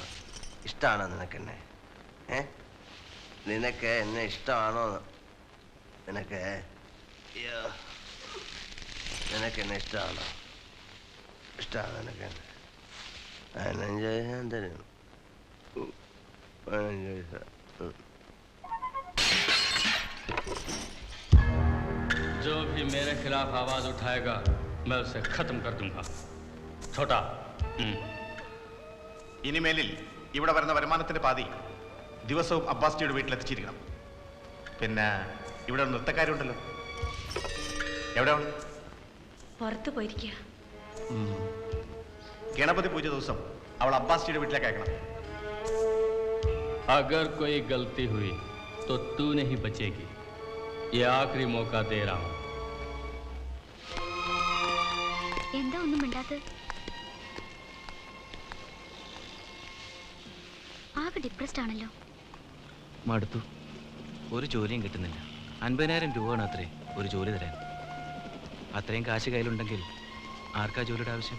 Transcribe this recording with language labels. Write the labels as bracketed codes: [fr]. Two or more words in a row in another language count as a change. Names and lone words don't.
[ml] ഇഷ്ടമാണോ നിനക്കെന്നെ? നിനക്ക് എന്നെ ഇഷ്ടമാണോ? നിനക്ക് നിനക്കെന്നെ ഇഷ്ടമാണോ? ഇഷ്ടമാണോ നിനക്ക്? 15 ഞാൻ തരും. 15 പൈസ. [hi] जो भी मेरे खिलाफ आवाज उठाएगा मैं उसे खत्म कर दूंगा. छोटा. [ml] ഇനിമേലിൽ ഇവിടെ വരുന്ന വരുമാനത്തിന്റെ പാതി ദിവസവും അബ്ബാസ്റ്റിയുടെ വീട്ടിലെത്തിച്ചിരിക്കണം. പിന്നെ ഇവിടെ ഒരു നൃത്തക്കാരുണ്ടല്ലോ, എവിടെയാണ്? പുറത്തു പോയിരിക്കുക. ഗണപതി പൂജ ദിവസം അവൾ അബ്ബാസ്റ്റിയുടെ വീട്ടിലേക്ക് അയക്കണം. [hi] अगर कोई गलती हुई तो तू नहीं बचेगी. ये आखिरी मौका दे रहा हूं. [ml] എന്താ ഒന്നും മിണ്ടാത്തത്? ആകെ ഡിപ്രസ്ഡ് ആണല്ലോ. മടുത്തു. ഒരു ജോലിയും കിട്ടുന്നില്ല. 50,000 രൂപയാണ് അത്രേ ഒരു ജോലി തരാൻ. അത്രയും കാശ് കയ്യിലുണ്ടെങ്കിൽ ആർക്കാ ജോലിയുടെ ആവശ്യം?